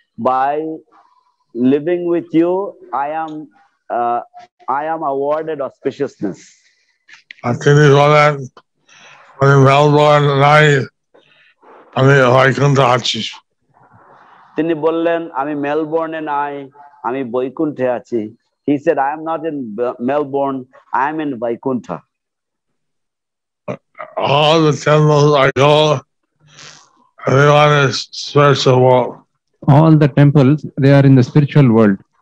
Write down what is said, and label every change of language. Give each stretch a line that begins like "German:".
English: By living with you, I am awarded auspiciousness.
Bangla: তিনি বলেন আমি মেলবোর্ন নাই, আমি বৈকুণ্ঠে আছি। তিনি বললেন আমি মেলবোর্নে নাই, আমি বৈকুণ্ঠে আছি।
English: He said, I am not in Melbourne, I am in Vaikuntha. All the temples I go, everyone is spiritual world. All the temples, they are in the spiritual world.